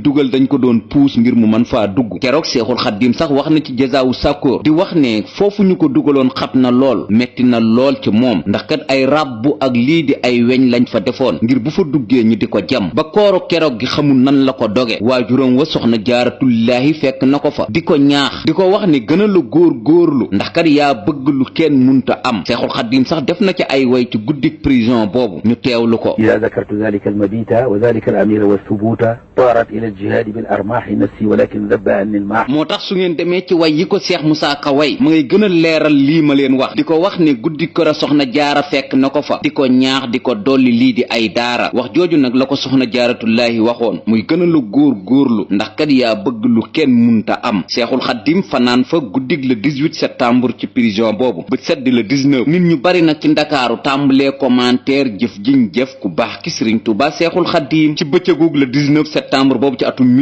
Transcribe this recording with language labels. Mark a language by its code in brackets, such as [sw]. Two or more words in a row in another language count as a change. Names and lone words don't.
[wo] dugal dañ ko doon puus ngir mu mën faa dugg keroog Seexul Xaddim sax wax na ci Jazaawu Sakkoor di wax ne foofu ñu ko dugaloon xat na lool metti na lool ci moom ndax kat ay ràbbu ak lii di ay weñ lañ fa defoon ngir bu fa duggee ñu di ko jam ba kooru keroog gi xamul nan la ko doge waajuram wa soxna Jaaratullaahi fekk na ko fa di ko ñaax di ko wax ne gën a la góorlu ndax kat yaa bëgg lu kenn munta am Seexul Xaddim sax def na ci ay way ci guddik prison boobu ñu teewlu ko [ar] إذا ذكرت ذلك المبيت وذلك الأمير والثبوت طارت إلى الجهاد بالأرماح نفسي ولكن ذب عني الماح [wo] moo tax su ngeen demee ci way yi ko Seex Musaa Ka way ma ngay gën a leeral lii ma leen wax di ko wax ne guddi kër a soxna jaara fekk na ko fa di ko ñaax di ko dolli lii di ay daara wax jooju nag la ko soxna Jaaratullaahi waxoon muy gën a la góorlu ndax kat yaa bëgg lu kenn munta am Seexul Xaddim fanaan fa guddig [fr] le 18 septembre [wo] ci prison boobu ba seddi le 19 nit ñu bari nag ci ndakaaru tàmbalee commentaire jëf jiñ jëf ku baax ki Sëriñ Tuubaa Seexul Xaddim ci bëccëgug [fr] le 19 septembre [wo] boobu ci atum